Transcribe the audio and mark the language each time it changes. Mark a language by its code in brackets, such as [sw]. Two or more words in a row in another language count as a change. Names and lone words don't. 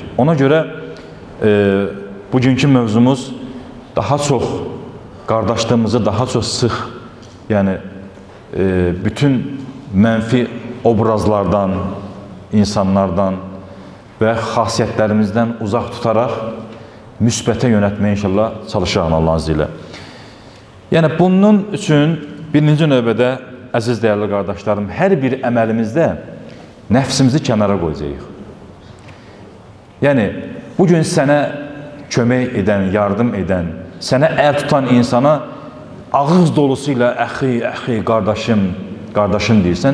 [tr] Ona göre bugünkü mövzumuz daha çok kardeşliğimizi daha çok sıx, yani bütün menfi obrazlardan, insanlardan ve xasiyyətlərimizdən uzak tutarak müsbətə yönətməyə inşallah çalışacağım Allah'ın izniyle. [az] Yani bunun üçün birinci növbədə əziz [tr] değerli kardeşlerim, [az] her bir əməlimizdə nəfsimizi kənara qoyacağıq. Yani bugün sənə kömək edən, yardım edən, sənə əl tutan insana ağız dolusuyla əxi, qardaşım deyirsən.